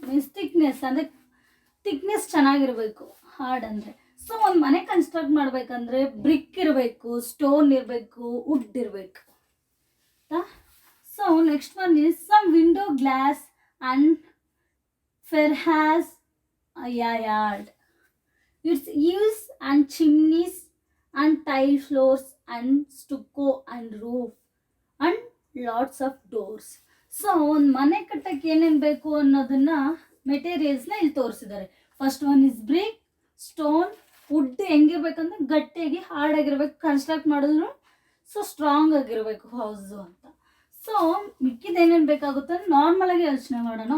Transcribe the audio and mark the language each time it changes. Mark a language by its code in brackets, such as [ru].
[kn] Means thickness ಅಂದರೆ thickness ಚೆನ್ನಾಗಿರಬೇಕು hard ಅಂದರೆ. ಸೊ ಒಂದು ಮನೆ ಕನ್ಸ್ಟ್ರಕ್ಟ್ ಮಾಡಬೇಕಂದ್ರೆ ಬ್ರಿಕ್ ಇರಬೇಕು, ಸ್ಟೋನ್ ಇರಬೇಕು, ವುಡ್ ಇರಬೇಕು. [en] So next one is some window glass and perhaps yard. Its eaves and chimneys and tile floors and stucco and roof and lots of doors. [kn] So ಒಂದು ಮನೆ ಕಟ್ಟಕ್ಕೆ ಏನೇನು ಬೇಕು ಅನ್ನೋದನ್ನ ಮೆಟೀರಿಯಲ್ಸ್ನ ಇಲ್ಲಿ ತೋರಿಸಿದ್ದಾರೆ. [en] first one is [kn] BRIC, stone, wood ಹೆಂಗಿರ್ಬೇಕಂದ್ರೆ ಗಟ್ಟಿಯಾಗಿ ಹಾರ್ಡಾಗಿರ್ಬೇಕು, construct ಮಾಡಿದ್ರು ಸೊ ಸ್ಟ್ರಾಂಗ್ ಆಗಿರಬೇಕು ಹೌಸು ಅಂತ. ಸೊ ಮಿಕ್ಕಿದ ಏನೇನು ಬೇಕಾಗುತ್ತೆ ಅಂದ್ರೆ ನಾರ್ಮಲಾಗಿ ಯೋಚನೆ ಮಾಡೋಣ.